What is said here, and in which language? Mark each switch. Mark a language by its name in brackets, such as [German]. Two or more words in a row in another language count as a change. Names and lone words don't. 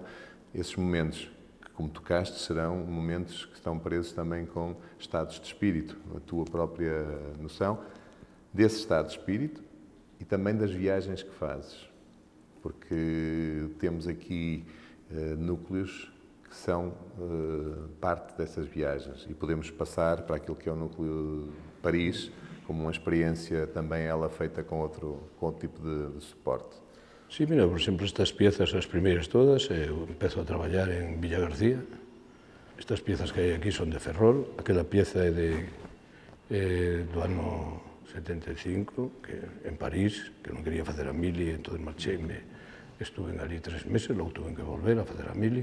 [Portuguese] Esses momentos que, como tocaste, serão momentos que estão presos também com estados de espírito, a tua própria noção desse estado de espírito e também das viagens que fazes. Porque temos aqui núcleos que são parte dessas viagens e podemos passar para aquilo que é o núcleo de Paris, como uma experiência também ela feita com outro tipo de suporte. [Galician] Sí, mira, por exemplo, estas piezas, as primeiras todas, eu empezo a traballar en Villa García. Estas piezas que hai aquí son de Ferrol, aquela pieza é do ano 75, que en París, que non quería facer a mili, entón marcheime, estuve ali 3 meses, logo tuve que volver a facer a mili.